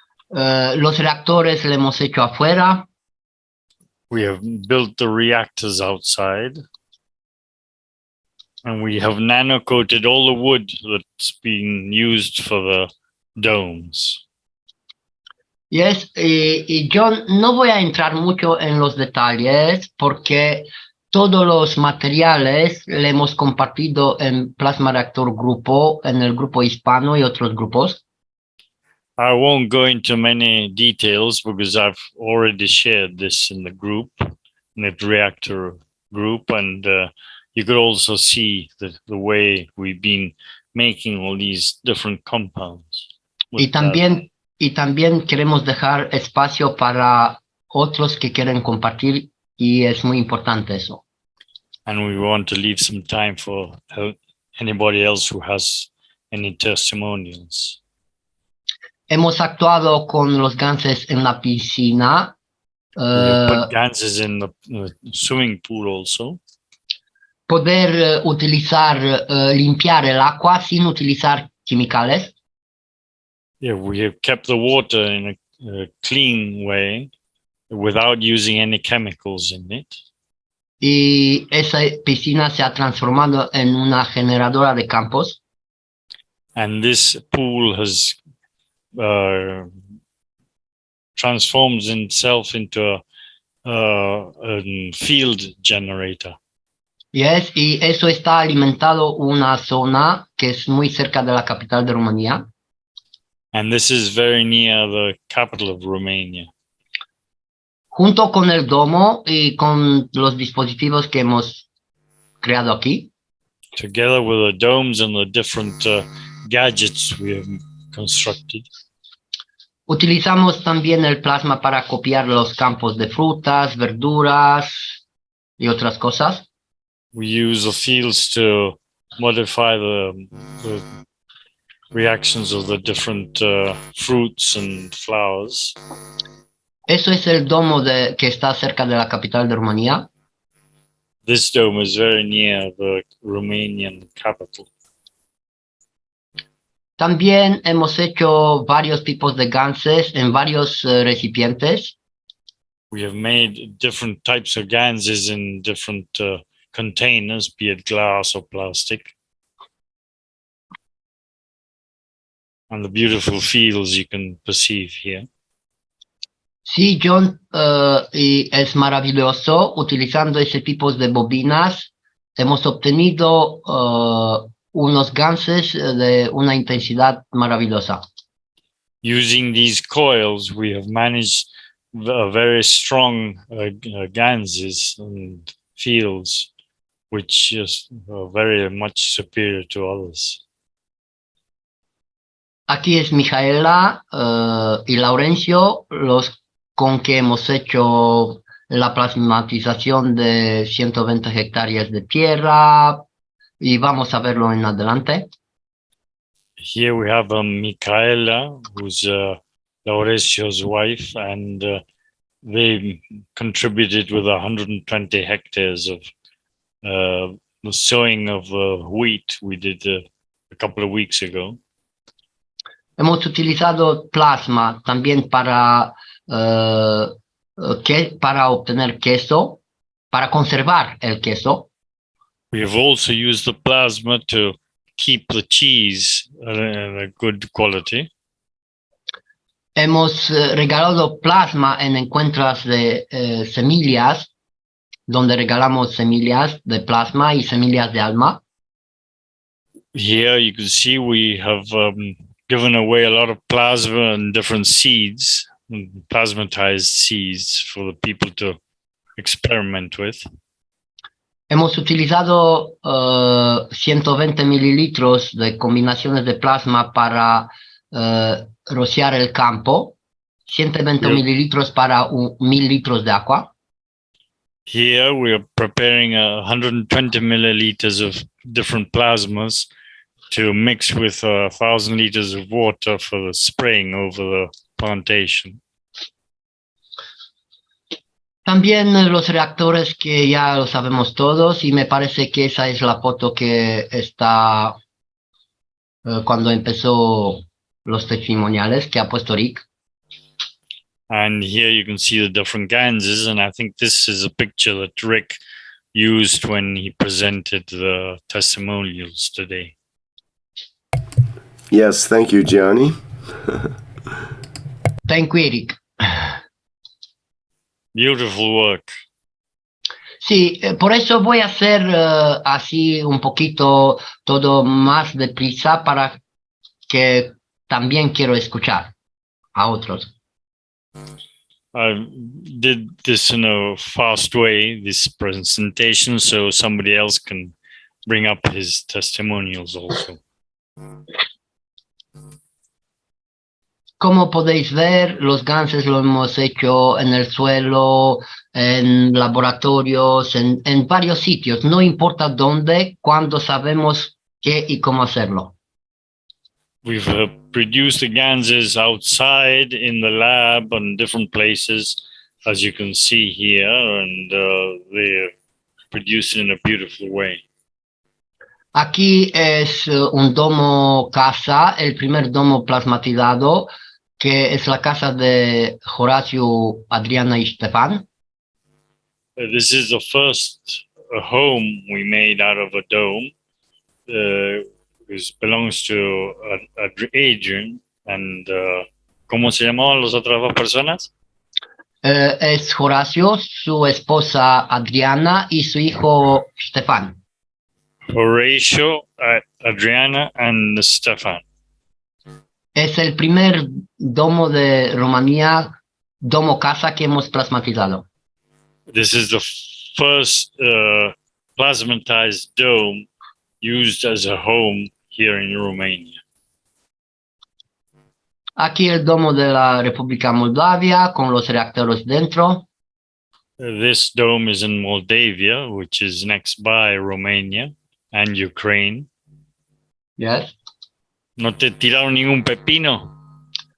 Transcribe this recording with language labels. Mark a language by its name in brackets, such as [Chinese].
[Spanish] Los reactores le hemos hecho afuera. [English] We have built the reactors outside. And we have nano-coated all the wood that's being used for the domes. [Spanish] Yes, y yo no voy a entrar mucho en los detalles porque todos los materiales le hemos compartido en Plasma Reactor Grupo, en el grupo hispano y otros grupos. [English] I won't go into many details because I've already shared this in the group, in the reactor group, and you could also see the way we've been making all these different compounds. [Spanish] Y también y también queremos dejar espacio para otros que quieren compartir y es muy importante eso. [English] And we want to leave some time for anybody else who has any testimonials. [Spanish] Hemos actuado con los ganses en la piscina. [English] We have put ganses in the swimming pool also. [Spanish] Poder limpiar el agua sin utilizar químicos. [English] Yeah, we have kept the water in a clean way without using any chemicals in it. [Spanish] Y esa piscina se ha transformado en una generadora de campos. [English] And this pool has transforms itself into a field generator. [Spanish] Yes, y eso está alimentado una zona que es muy cerca de la capital de Rumanía. [English] And this is very near the capital of Romania. [Spanish] Junto con el domo y con los dispositivos que hemos creado aquí. [English] Together with the domes and the different gadgets we have constructed. [Spanish] Utilizamos también el plasma para copiar los campos de frutas, verduras y otras cosas. [English] We use the fields to modify the reactions of the different fruits and flowers. [Spanish] Eso es el domo que está cerca de la capital de Rumanía. [English] This dome is very near the Romanian capital. [Spanish] También hemos hecho varios tipos de ganses en varios recipientes. [English] We have made different types of ganses in different containers, be it glass or plastic. And the beautiful fields you can perceive here. [Spanish] Sí, John, y es maravilloso. Utilizando ese tipo de bobinas, hemos obtenido unos ganses de una intensidad maravillosa. [English] Using these coils, we have managed very strong ganses and fields, which is very much superior to others. [Spanish] Aquí es Mijaela y Laurencio, los con que hemos hecho la plasmatización de 120 hectáreas de tierra y vamos a verlo en adelante. [English] Here we have Micaela, who's Laurencio's wife, and they contributed with 120 hectares of the sowing of wheat we did a couple of weeks ago. [Spanish] Hemos utilizado plasma también para obtener queso, para conservar el queso. [English] We have also used the plasma to keep the cheese in a good quality. [Spanish] Hemos regalado plasma en encuentros de semillas, donde regalamos semillas de plasma y semillas de alma. [English] Here you can see we have given away a lot of plasma and different seeds, plasmatized seeds for the people to experiment with. [Spanish] Hemos utilizado 120 mililitros de combinaciones de plasma para rociar el campo, 120 mililitros para 1,000 litros de agua. [English] Here we are preparing 120 milliliters of different plasmas to mix with 1,000 liters of water for the spraying over the plantation. [Spanish] También los reactores que ya lo sabemos todos y me parece que esa es la foto que está cuando empezó los testimoniales que ha puesto Rick. [English] And here you can see the different ganses, and I think this is a picture that Rick used when he presented the testimonials today. Yes, thank you, Gianni. Thank you, Eric. Beautiful work. [Spanish] Sí, por eso voy a hacer así un poquito todo más deprisa para que también quiero escuchar a otros. [English] I did this in a fast way, this presentation, so somebody else can bring up his testimonials also. [Spanish] Como podéis ver, los ganses lo hemos hecho en el suelo, en laboratorios, en varios sitios. No importa dónde, cuando sabemos qué y cómo hacerlo. [English] We've produced the ganses outside in the lab and different places, as you can see here, and they're produced in a beautiful way. [Spanish] Aquí es un domo casa, el primer domo plasmatizado, que es la casa de Horacio, Adriana y Stefan. [English] This is the first home we made out of a dome. Which belongs to Adrian and [Spanish] ¿cómo se llamaban las otras dos personas? Es Horacio, su esposa Adriana y su hijo Stefan. [English] Horatio, Adriana and Stefan. [Spanish] Es el primer domo de Rumanía, domo casa que hemos plasmatizado. [English] This is the first plasmatized dome used as a home here in Romania. [Spanish] Aquí el domo de la República Moldavia con los reactores dentro. [English] This dome is in Moldavia, which is next by Romania and Ukraine. Yes. [Spanish] ¿No te tiraron ningún pepino?